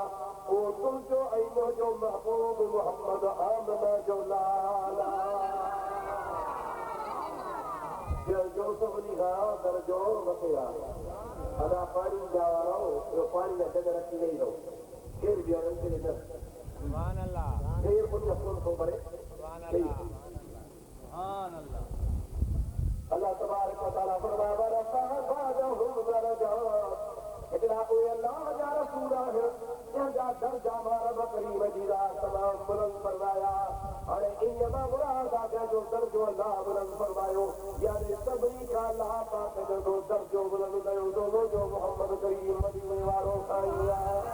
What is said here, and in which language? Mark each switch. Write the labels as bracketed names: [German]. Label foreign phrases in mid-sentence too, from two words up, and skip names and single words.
[Sindhi] उहो तुंहिंजो ऐं मुंहिंजो महबूब मोहम्मद आमना जो लाल जो सभिनी खां दर्जो मथे आहे। अञा पाणी जा वारो पाणी जा जग रखी ॾेई रहो, केरु बि केरु मुंहिंजो फोन थो भरे। [Arabic] الله تبارك و تعالى फरमाए ورفع بعضهم درجات. [Sindhi] हिकिड़ा उहे अल्लाह जा रसूल आहिनि जंहिंजा दर्जा मां रब करीम जी ज़ात तमामु बुलंद फरमाया। हाणे इन मां मुराद आहे जंहिंजो दर्जो अल्लाह बुलंद फरमायो, यानी सभिनी खां अल्लाह पाक जो दर्जो बुलंद कयो तो मुंहिंजो मोहम्मद करीम मदीने वारो साईं आहे।